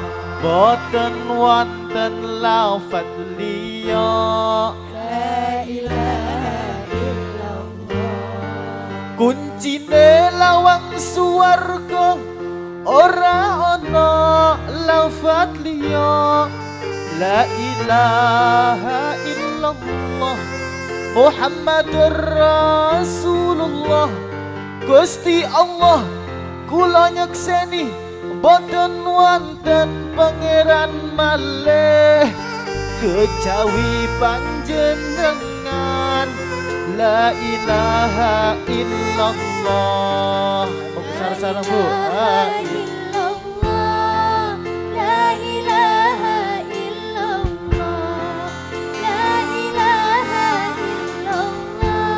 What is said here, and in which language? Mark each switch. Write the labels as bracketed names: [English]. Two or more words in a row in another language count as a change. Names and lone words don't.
[Javanese] boten wonten lafat liya. [Arabic] لا إله إلا الله. [Javanese] Kuncine lawang suwarga, ora ana lafat liya. [Arabic] لا إله إلا الله محمد رسول الله. [Javanese] Gusti Allah kula nyekseni boten wonten pangeran malih kejawi panjenengan. [Arabic] لا إله إلا الله. [Javanese] Sarang Bu. [Arabic] لا إله إلا الله. لا إله إلا الله.